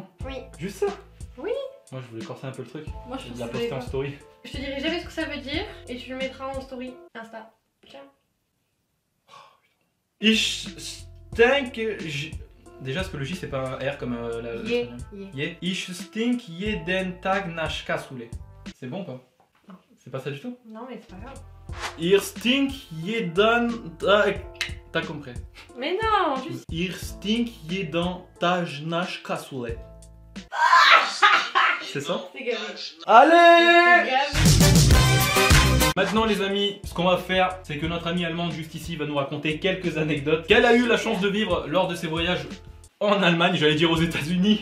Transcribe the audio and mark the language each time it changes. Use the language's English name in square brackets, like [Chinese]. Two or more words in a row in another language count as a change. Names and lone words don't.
[French] Oui. Juste ça? Oui. Moi, je voulais corser un peu le truc. Moi je Je trouve la ça poster en pas. story. Je te dirai jamais ce que ça veut dire et tu le mettras en story Insta. Tiens. [German] Ich stink. [French] Déjà, parce que le J, c'est pas un R comme la. Yeah. Yeah. [German] Ich stink jeden Tag nach Cassoulet. [French] C'est bon ou pas? Non. C'est pas ça du tout? Non, mais c'est pas grave. [German] Ihr stink jeden Tag. [French] T'as compris? Mais non, juste. [German] Ihr stink jeden Tag nach Cassoulet. [French] C'est ça? C'est gavé. Allez! C'est gavé. Maintenant les amis, ce qu'on va faire, c'est que notre amie allemande juste ici va nous raconter quelques anecdotes qu'elle a eu la chance de vivre lors de ses voyages en Allemagne, j'allais dire aux États-Unis.